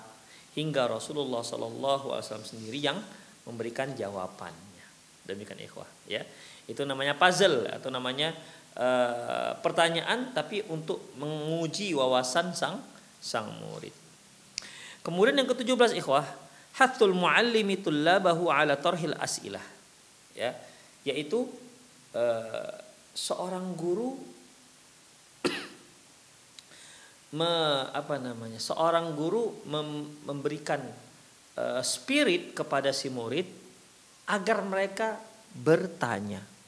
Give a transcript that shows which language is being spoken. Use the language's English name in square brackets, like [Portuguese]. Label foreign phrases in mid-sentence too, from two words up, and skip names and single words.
[Indonesian] Hingga Rasulullah SAW sendiri yang memberikan jawabannya. Demikian ikhwah, ya. Itu namanya puzzle atau namanya pertanyaan tapi untuk menguji wawasan sang murid. Kemudian yang ke-17 ikhwah, [Arabic] حث المعلم طلابه على طرح الأسئلة. [Indonesian] Ya, yaitu seorang guru memberikan spirit kepada si murid agar mereka bertanya.